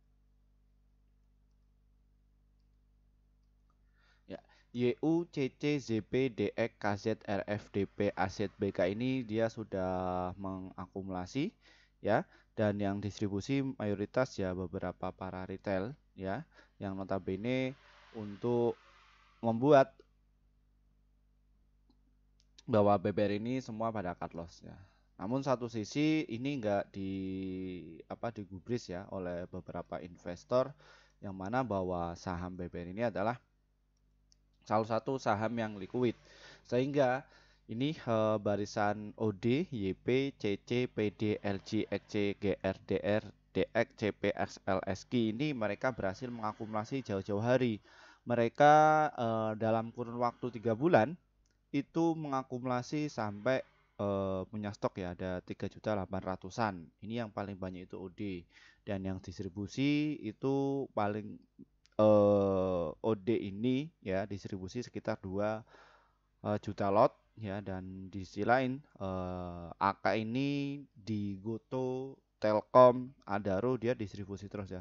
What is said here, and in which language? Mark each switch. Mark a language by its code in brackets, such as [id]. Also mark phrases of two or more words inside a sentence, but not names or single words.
[id] Ya, YUCC ZP DX KZ RFDP AZBK ini dia sudah mengakumulasi ya, dan yang distribusi mayoritas ya beberapa para retail ya, yang notabene untuk membuat bahwa BBR ini semua pada [en] cut loss [id] ya. Namun satu sisi ini enggak digubris ya oleh beberapa investor, yang mana bahwa saham BBR ini adalah salah satu saham yang liquid, sehingga ini barisan OD, YP, CC, PD, LG, XC, GR, DR, DX, CP, XL, SQ ini mereka berhasil mengakumulasi jauh-jauh hari. Mereka dalam kurun waktu 3 bulan itu mengakumulasi sampai punya stok ya ada 3.800.000-an. Ini yang paling banyak itu OD, dan yang distribusi itu paling OD ini ya distribusi sekitar 2 juta lot ya, dan di sisi lain AK ini di Goto, Telkom, Adaro dia distribusi terus ya.